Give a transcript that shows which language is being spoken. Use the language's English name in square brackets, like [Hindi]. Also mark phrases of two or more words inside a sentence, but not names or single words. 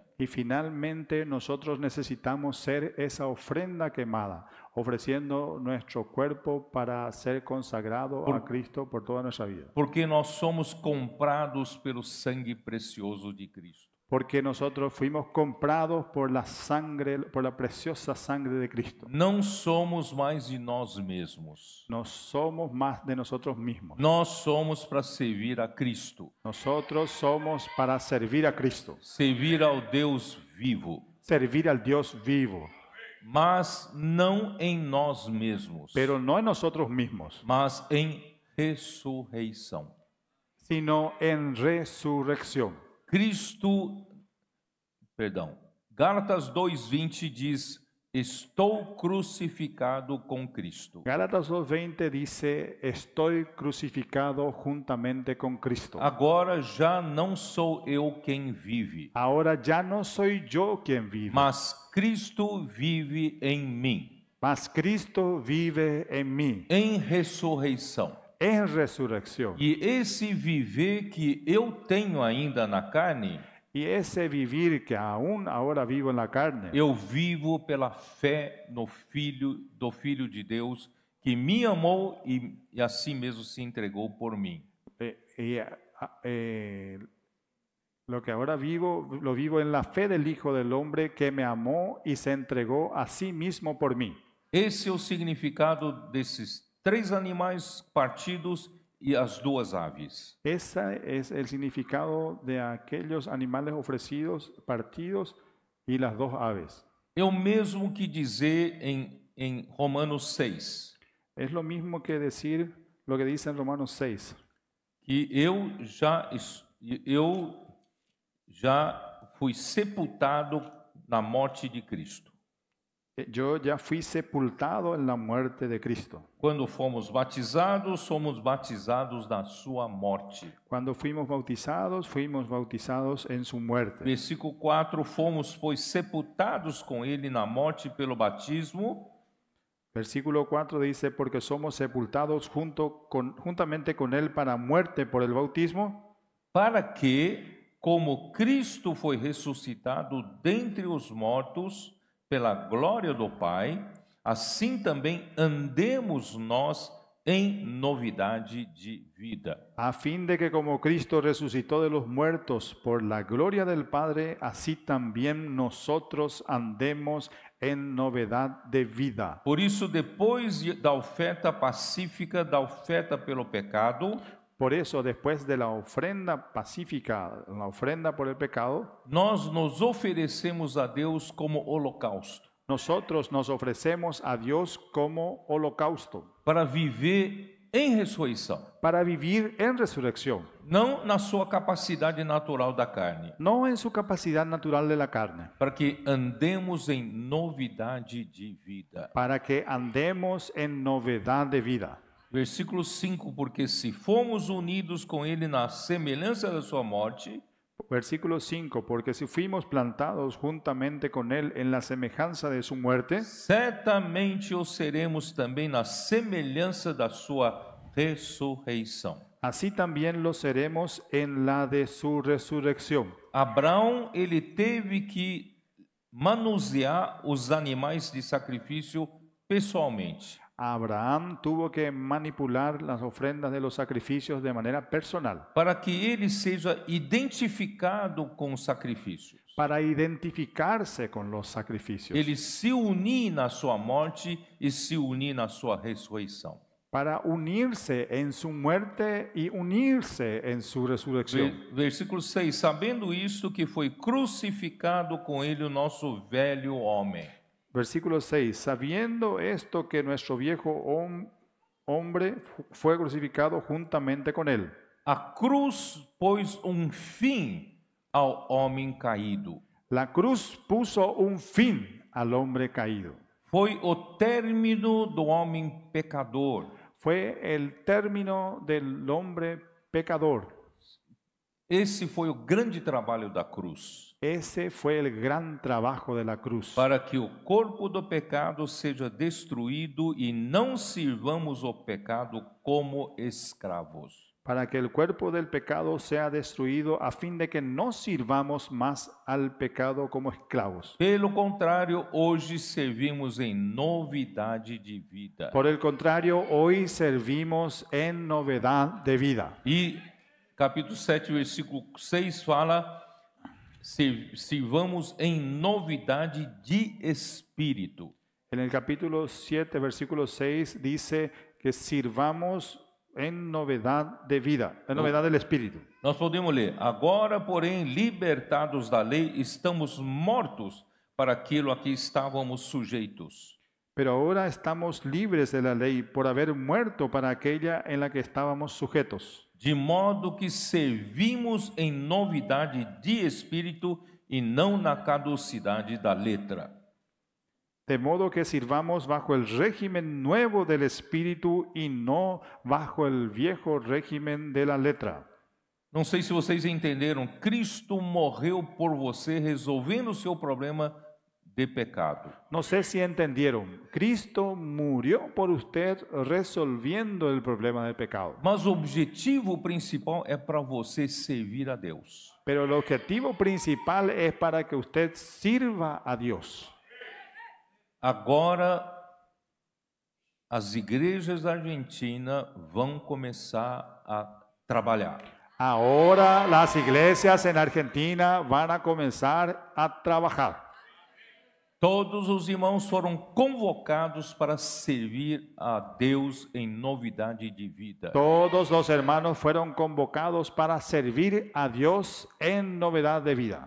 [Spanish] Y finalmente nosotros necesitamos ser esa ofrenda quemada, ofreciendo nuestro cuerpo para ser consagrado a Cristo por toda nuestra vida. [Portuguese] Porque nós somos comprados pelo sangue precioso de Cristo. [Spanish] Porque nosotros fuimos comprados por la sangre, por la preciosa sangre de Cristo. [Portuguese] Não somos mais de nós mesmos. [Spanish] No somos más de nosotros mismos. [Portuguese] Nós somos para servir a Cristo. [Spanish] Nosotros somos para servir a Cristo. [Portuguese] Servir ao Deus vivo. [Spanish] Servir al Dios vivo. [Portuguese] Mas não em nós mesmos. [Spanish] Pero no en nosotros mismos, [Portuguese] Mas em ressurreição. [Spanish] sino en resurrección. [Portuguese] Gálatas 2:20 diz: estou crucificado com Cristo. [Spanish] Gálatas 2:20 dice, estoy crucificado juntamente con Cristo. [Portuguese] Agora já não sou eu quem vive, [Spanish] Ahora ya no soy yo quien vive, [Portuguese] mas Cristo vive em mim. [Spanish] mas Cristo vive en mí, [Portuguese] Em ressurreição. [Spanish] en resurrección. [Portuguese] E esse viver que eu tenho ainda na carne, [Spanish] Y ese vivir que aún ahora vivo en la carne, [Portuguese] eu vivo pela fé no Filho de Deus, que me amou e assim mesmo se entregou por mim. [Spanish] Lo que ahora vivo, lo vivo en la fe del Hijo del Hombre que me amó y se entregó a sí mismo por mí. [Portuguese] Esse é o significado desses 3 animais partidos e as duas aves. [Spanish] Ese es el significado de aquellos animales ofrecidos, partidos y las dos aves. [Portuguese] É o mesmo que dizer em Romanos 6, [Spanish] Es lo mismo que decir lo que dice en Romanos 6, [Portuguese] que eu já fui sepultado na morte de Cristo. [Spanish] Yo ya fui sepultado en la muerte de Cristo. [Portuguese] Quando fomos batizados na sua morte. [Spanish] Cuando fuimos bautizados en su muerte. [Portuguese] Versículo 4, fomos, pois, sepultados com ele na morte pelo batismo. [Spanish] Versículo 4 dice, porque somos sepultados juntamente con él para muerte por el bautismo, [Portuguese] para que, como Cristo foi ressuscitado dentre os mortos pela glória do Pai, assim também andemos nós em novidade de vida. [Spanish] a fin de que como Cristo resucitó de los muertos por la gloria del Padre, así también nosotros andemos en novedad de vida. [Portuguese] Por isso, depois da oferta pacífica, da oferta pelo pecado, [Spanish] Por eso, después de la ofrenda pacífica, la ofrenda por el pecado, [Portuguese] nós nos oferecemos a Deus como holocausto, [Spanish] nosotros nos ofrecemos a Dios como holocausto, [Portuguese] para viver em ressurreição, [Spanish] para vivir en resurrección, [Portuguese] não na sua capacidade natural da carne, [Spanish] no en su capacidad natural de la carne, [Portuguese] para que andemos em novidade de vida. [Spanish] para que andemos en novedad de vida. [Portuguese] Versículo 5, porque se fomos unidos com ele na semelhança da sua morte, [Spanish] Versículo 5, porque si fuimos plantados juntamente con él en la semejanza de su muerte, [Portuguese] certamente o seremos também na semelhança da sua ressurreição. [Spanish] así también lo seremos en la de su resurrección. [Portuguese] Abraão, ele teve que manusear os animais de sacrifício pessoalmente. [Spanish] Abraham tuvo que manipular las ofrendas de los sacrificios de manera personal [Portuguese] Para que ele seja identificado com os sacrifícios. [Spanish] para identificarse con los sacrificios, [Portuguese] Ele se unir na sua morte e se unir na sua ressurreição. [Spanish] para unirse en su muerte y unirse en su resurrección. [Portuguese] Versículo 6, sabendo isto, que foi crucificado com ele o nosso velho homem. [Spanish] Versículo 6, sabiendo esto que nuestro viejo hombre fue crucificado juntamente con él. [Portuguese] A cruz pôs fim ao homem caído. [Spanish] La cruz puso un fin al hombre caído. [Portuguese] Foi o término do homem pecador. [Spanish] Fue el término del hombre pecador. [Portuguese] Esse foi o grande trabalho da cruz. [Spanish] Ese fue el gran trabajo de la cruz. [Portuguese] Para que o corpo do pecado seja destruído e não sirvamos o pecado como escravos. [Spanish] Para que el cuerpo del pecado sea destruido a fin de que no sirvamos más al pecado como esclavos. [Portuguese] Pelo contrário, hoje servimos em novidade de vida. [Spanish] Por el contrario, hoy servimos en novedad de vida. [Portuguese] E capítulo 7, versículo 6 fala: sirvamos em novidade de espírito. [Spanish] En el capítulo 7, versículo 6 dice que sirvamos en novedad de vida, en novedad del espíritu. [Portuguese] Nós podemos ler: agora, porém, libertados da lei, estamos mortos para aquilo a que estávamos sujeitos. [Spanish] Pero ahora estamos libres de la ley por haber muerto para aquella en la que estábamos sujetos. [Portuguese] De modo que servimos em novidade de espírito e não na caducidade da letra. [Spanish] De modo que sirvamos bajo el régimen nuevo del espíritu y no bajo el viejo régimen de la letra. [Portuguese] Não sei se vocês entenderam, Cristo morreu por você, resolvendo o seu problema de pecado. [Spanish] No sé si entendieron. Cristo murió por usted resolviendo el problema del pecado. [Portuguese] Mas o objetivo principal é para você servir a Deus. [Spanish] Pero el objetivo principal es para que usted sirva a Dios. [Portuguese] Agora, as igrejas da Argentina vão começar a trabalhar. [Spanish] Ahora las iglesias en Argentina van a comenzar a trabajar. [Portuguese] Todos os irmãos foram convocados para servir a Deus em novidade de vida. [Spanish] Todos los hermanos fueron convocados para servir a Dios en novedad de vida.